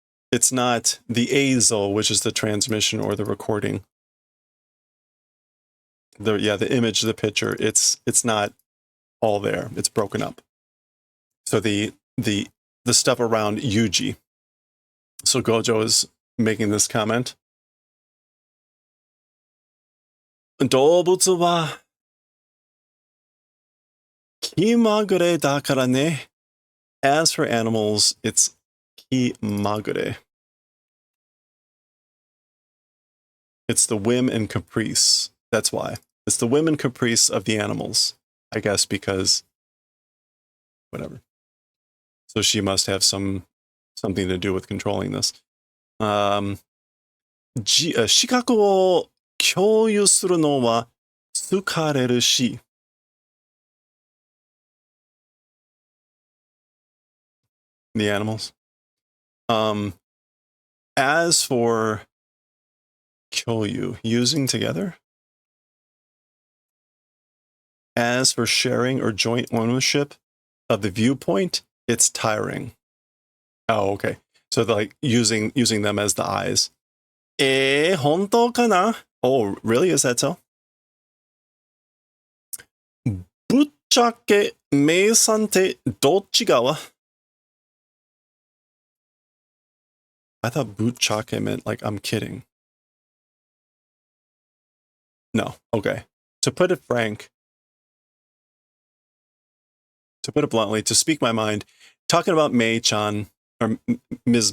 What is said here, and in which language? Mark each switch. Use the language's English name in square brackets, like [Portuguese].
[English] It's not the eizo, which is the transmission or the recording. The image, the picture. It's not all there. It's broken up. So the stuff around Yuji. So Gojo is making this comment. [Japanese] 動物は気まぐれだからね. [English] As for animals, it's 気まぐれ. It's the whim and caprice. That's why. It's the whim and caprice of the animals. I guess because whatever. So she must have something to do with controlling this. [Japanese] 視覚を共有するのは疲れるし. [English] The animals. As for 共有, using together. As for sharing or joint ownership of the viewpoint, it's tiring. Oh, okay. So like using them as the eyes. [Japanese] 本当かな? [English] Oh, really? Is that so? [Japanese] ぶっちゃけ名産ってどっち側? [English] I thought buchake meant like I'm kidding. No, okay. To put it frank, to put it bluntly, to speak my mind, talking about Mei-chan, or Ms.